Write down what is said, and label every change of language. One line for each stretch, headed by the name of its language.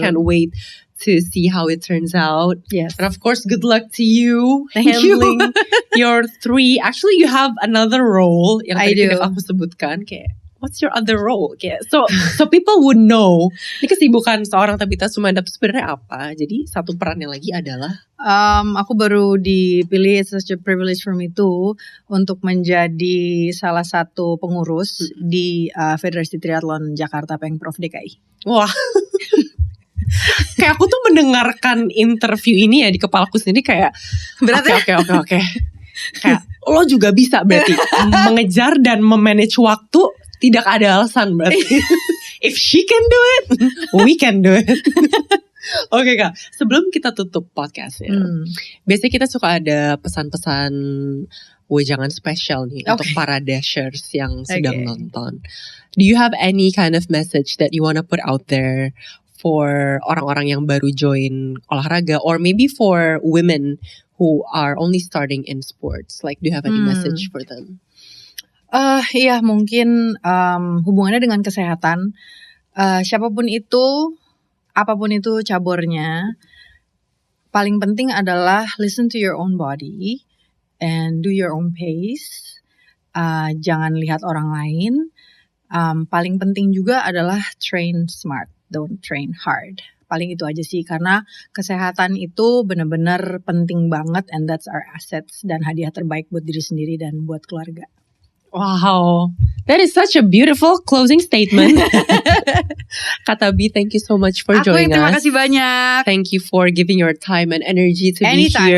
English: can't wait to see how it turns out. Yes. And of course, good luck to you Thank handling your 3. Actually, you have another role
Indonesian: yang
English: I
Indonesian: tadi
English: do.
Indonesian: aku sebutkan kayak.
English: What's your other role? Kayak, so people would know.
Indonesian: Ini kesibukan seorang Tabita Sumendap sebenarnya apa? Jadi satu perannya lagi adalah aku baru dipilih,
English: it's such a privilege for me too,
Indonesian: untuk menjadi salah satu pengurus di Federasi Triathlon Jakarta Pengprov DKI. wah. Kayak aku tuh mendengarkan interview ini ya di kepalaku sendiri kayak Berarti oke. Kayak lo juga bisa berarti mengejar dan memanage waktu. Tidak ada alasan berarti.
English: If she can do it, we can do it.
Indonesian: Oke Kak, sebelum kita tutup podcastnya, biasanya kita suka ada pesan-pesan wejangan spesial nih untuk para dashers yang sedang nonton.
English: Do you have any kind of message that you wanna put out there for
Indonesian: orang-orang yang baru join olahraga,
English: or maybe for women who are only starting in sports? Like, do you have any message for them?
Indonesian: Iya mungkin hubungannya dengan kesehatan. Siapapun itu, apapun itu cabornya, paling penting adalah
English: listen to your own body and do your own pace.
Indonesian: Jangan lihat orang lain. Paling penting juga adalah
English: train smart, don't train hard.
Indonesian: Paling itu aja sih, karena kesehatan itu benar-benar penting banget,
English: and that's our assets
Indonesian: dan hadiah terbaik buat diri sendiri dan buat keluarga.
English: Wow, that is such a beautiful closing statement. Kak Tabi, thank you so much for joining us.
Indonesian: Terima kasih banyak.
English: Thank you for giving your time and energy to be here.